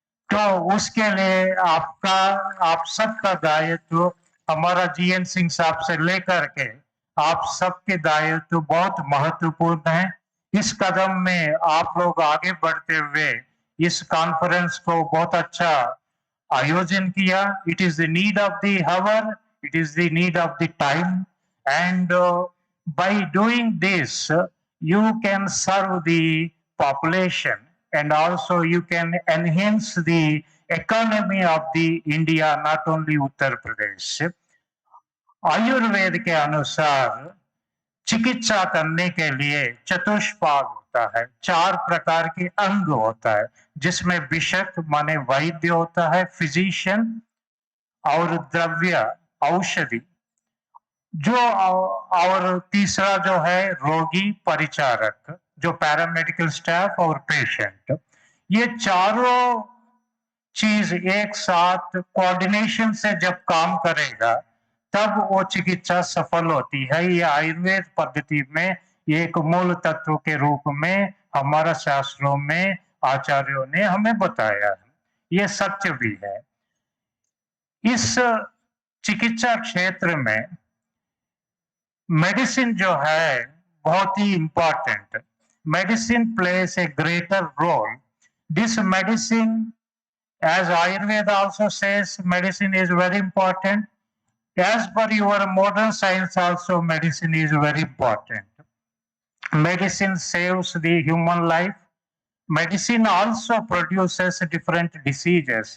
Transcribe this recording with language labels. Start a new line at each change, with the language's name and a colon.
Hindi: तो उसके लिए आप सबका दायित्व, हमारा जीएन सिंह साहब से लेकर के आप सबके दायित्व बहुत महत्वपूर्ण है। इस कदम में आप लोग आगे बढ़ते हुए इस कॉन्फ्रेंस को बहुत अच्छा आयोजन किया.
English: It is the need of the hour, it is the need of the time, and by doing this you can serve the population and also you can enhance the economy of the India, not only Uttar Pradesh.
Hindi: Ayurveda के अनुसार चिकित्सा करने के लिए चतुष्पाद होता है, 4 प्रकार के अंग होता है, जिसमें विशक माने वैद्य होता है, फिजिशियन, और द्रव्य औषधि जो, और तीसरा जो है रोगी परिचारक, जो पैरामेडिकल स्टाफ और पेशेंट. ये चारों चीज एक साथ कोऑर्डिनेशन से जब काम करेगा तब वो चिकित्सा सफल होती है. ये आयुर्वेद पद्धति में एक मूल तत्व के रूप में हमारा शास्त्रों में आचार्यों ने हमें बताया है. ये सत्य भी है. इस चिकित्सा क्षेत्र में मेडिसिन जो है बहुत ही important.
English: Medicine plays a greater role. This medicine, as Ayurveda also says, medicine is very important. As per your modern science also, medicine is very important. Medicine saves the human life. Medicine also produces different diseases.